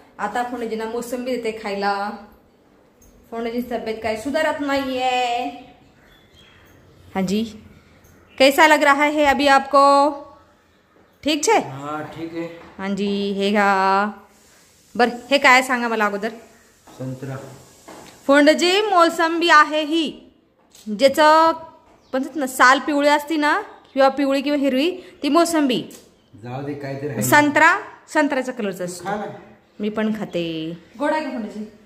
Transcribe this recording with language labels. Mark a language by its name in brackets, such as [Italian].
[Marathi] आता फोंडेजींना मोसंबी देते खायला. फोंडेजींची तब्येत काही सुधारत नाहीये. [Hindi] हाँ जी, कैसा लग रहा है अभी आपको? [Gujarati] ठीक छे? [Marathi] हाँ ठीक आहे. हाँ जी, हे घ्या. बरं, हे काय सांगा मला अगोदर. संत्रा. फोंडेजी, मोसंबी आहे ही, ज्याचं म्हणतात ना साल पिवळी असती ना, किंवा पिवळी किंवा हिरवी, ती मोसंबी. जाऊ दे, काहीतरी. संत्र्याचा कलरचा असतो. मी पण खाते. गोड आहे का फोंडेजी?